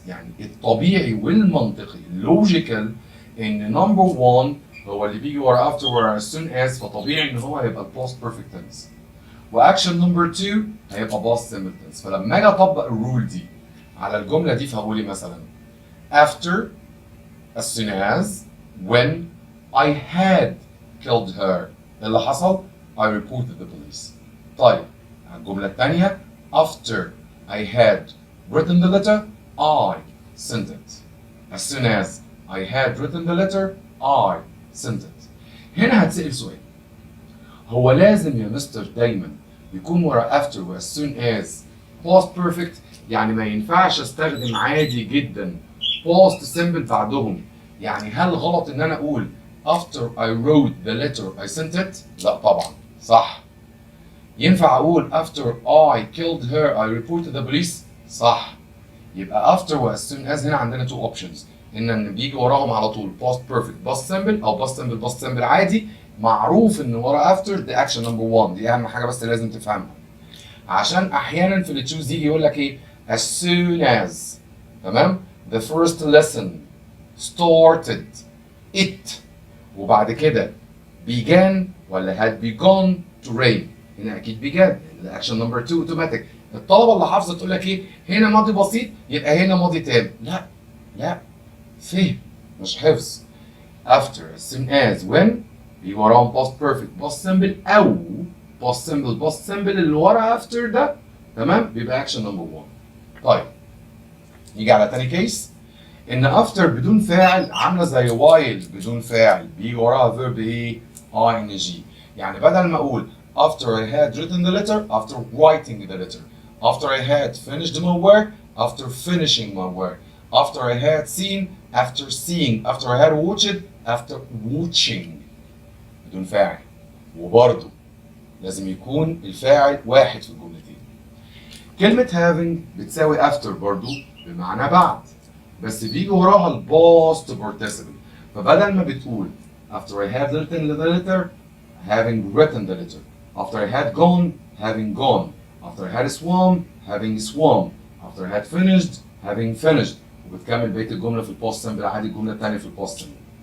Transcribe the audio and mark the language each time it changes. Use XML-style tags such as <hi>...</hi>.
<ar>يعني الطبيعي والمنطقي اللوجيكال ان نمبر 1 هو اللي بيجي ورا after ورا as soon as، فطبيعي ان هو هيبقى الباست بيرفكت تنس. واكشن نمبر 2 هيبقى باست سمبل تنس. فلما اجي اطبق الرول دي على الجمله دي فهقول مثلا after as soon as when I had killed her. اللي حصل</ar> <en>I reported the police.</en> <ar>طيب الجملة الثانية</ar> <en>after I had written the letter I sent it. As soon as I had written the letter I sent it.</en> <ar>هنا هتسأل سؤال، هو لازم يا مستر دايما يكون ورا after و as soon as past perfect؟ يعني ما ينفعش استخدم عادي جدا past simple بعدهم؟ يعني هل غلط ان انا اقول</ar> <en>after I wrote the letter I sent it؟</en> <ar>لا طبعا صح. ينفع اقول</ar> <en>after I killed her I reported the police؟ صح. يبقى after و as soon as هنا عندنا two options،</en> <ar>ان بيجي وراهم على طول</ar> <en>past perfect past simple او past simple past simple عادي.</en> <ar>معروف ان ورا after دي action number 1، دي اهم حاجه بس لازم تفهمها. عشان احيانا في التشوز يجي يقول لك ايه</ar> <en>as soon as، تمام، the first lesson started it، وبعد كده began ولا had begun to rain.</en> <ar>هنا اكيد</ar> <en>began، الاكشن number 2 automatic.</en> <ar>الطلبه اللي حافظه تقول لك ايه هنا ماضي بسيط يبقى هنا ماضي تام. لا لا، فهم مش حفظ.</ar> <en>after as soon as when</en> <ar>بيجي وراهم</ar> <en>past perfect past simple او past simple past simple اللي ورا after ده، تمام، بيبقى اكشن نمبر 1.</en> <ar>طيب نيجي على تاني كيس، ان after بدون فاعل عامله زي while بدون فاعل بيجي وراها verb ايه؟ ing. يعني بدل ما اقول</ar> <en>after I had written the letter after writing the letter، after I had finished my work after finishing my work، after I had seen after seeing، after I had watched after watching.</en> <ar>بدون فاعل، وبرضه لازم يكون الفاعل واحد في الجملتين. كلمة having بتساوي after برضه بمعنى بعد، بس بيجي وراها الباست participle. فبدل ما بتقول</ar> <en>after I had written the letter having written the letter، after I had gone having gone، after I had swum having swum، after I had finished having finished، وبتكمل بقية الجملة في الباست simple عادي، الجملة الثانية في الباست سمبل.</en>